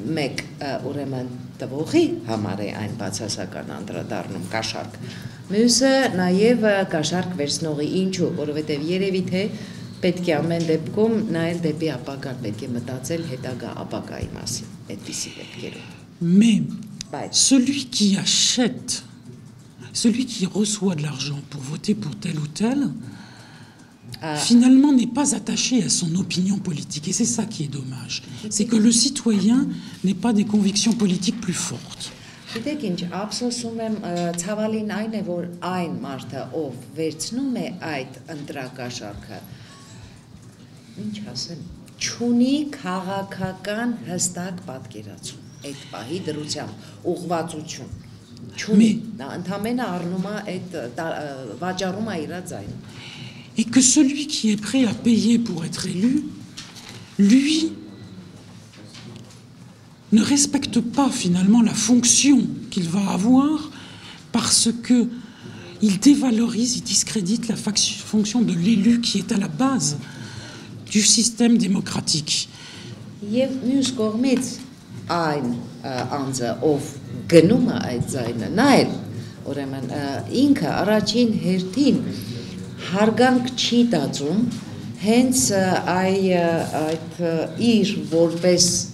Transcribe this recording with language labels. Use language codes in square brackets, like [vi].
[hy] Մեկ ուրեմն տվողի համար է այն բացասական անդրադառնում կաշառք. Մյուսը նաև կաշառք վերցնողի, ինչու, որովհետև երևի թե պետք է ամեն դեպքում նայել դեպի ապագան, պետք է մտածել հետագա ապագայի մասին, այդպիսի դեպքերում. [fr] Mais celui qui achète, celui qui reçoit de l'argent pour voter pour tel ou tel, finalement, n'est pas attaché à son opinion politique. Et c'est ça qui est dommage. C'est que le citoyen n'ait pas des convictions politiques plus fortes. [hy] Գիտեք ինչ, ափսոսում եմ, ցավալին այն է, որ այն մարդը, ով վերցնում է այդ ընտրակաշարքը, ինչ ասեմ, չունի քաղաքական հստակ պատկերացում այդ պահի դրությամբ, ուղղվածություն, չունի, նա ընդամենը առնում է այդ վաճառում է իր ձայնը։ [fr] Et que celui qui est prêt à payer pour être élu, lui, ne respecte pas finalement la fonction qu'il va avoir parce que il dévalorise, il discrédite la fonction de l'élu qui est à la base du système démocratique. [hy] Եվ մյուս կողմից այն անձը, ով գնում է այդ ձայնը, նայել, ուրեմն ինքը առաջին հերթին հարգանք չի տածում հենց այդ իր որպես